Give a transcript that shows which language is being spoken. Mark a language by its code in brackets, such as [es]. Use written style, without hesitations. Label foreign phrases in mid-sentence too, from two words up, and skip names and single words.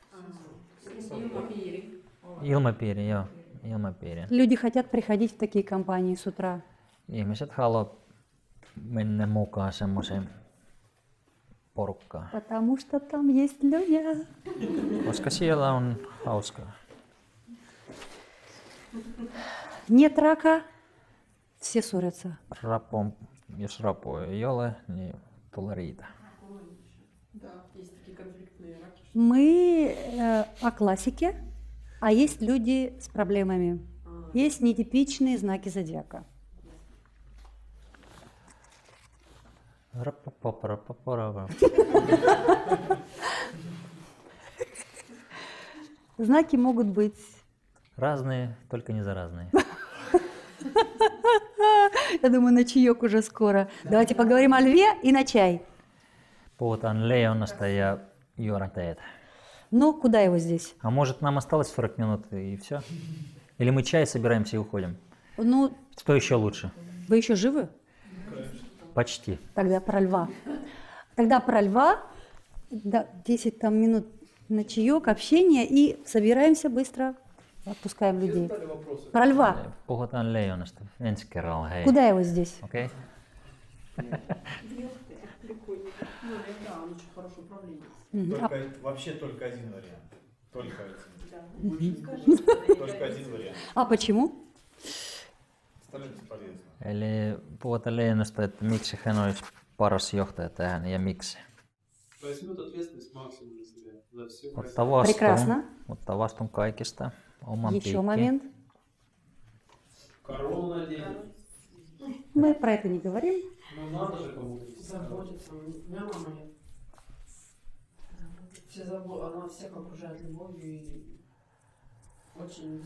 [fi] Ilmapiiri, joo. Ilmapiiri. [ru] Люди хотят приходить в такие компании с утра. [fi] Ihmiset haluaa mennä mukaan semmoiseen porukkaan, [ru] Потому что там есть люди. [fi] koska siellä on hauskaa. [ru] Нет рака, все ссорятся. [fi] Jos rapoja ei ole, niin tulee riita. [ru] Мы о классике, а есть люди с проблемами. Есть нетипичные знаки зодиака. Rapapaparapaparava. Знаки могут быть... Разные, только не заразные. Я думаю, на чаек уже скоро. Давайте поговорим о льве и на чай. [fi] Puhutaan leijonasta ja juodaan teetä. [ru] Ну, куда его здесь? А может, нам осталось 40 минут и все? Или мы чай собираемся и уходим? Ну, Что еще лучше? вы еще живы? Почти. Тогда про льва. Тогда про льва. Да, 10 там минут на чаек, общение и собираемся быстро. Отпускаем людей. Про льва. [fi] Puhutaan leijonasta ensi kerralla, hei. [ru] Куда его здесь? Okei. Вообще только один вариант. Только один. Только один вариант. А почему? Остальное бесполезно. [fi] Eli puhutaan leijonasta, että miksi hän olisi paras johtaja tähän ja miksi. [ru] Возьмет ответственность максимум на себя за все. Прекрасно. [fi] Ottaa vastuun kaikista. Oman [ru] Еще [fi] piikkiin. [ru] момент. Корону наденет. Мы про это не говорим. Ну надо же кому-то. Заботиться. У меня мама нет. Она всех окружает любовью и очень...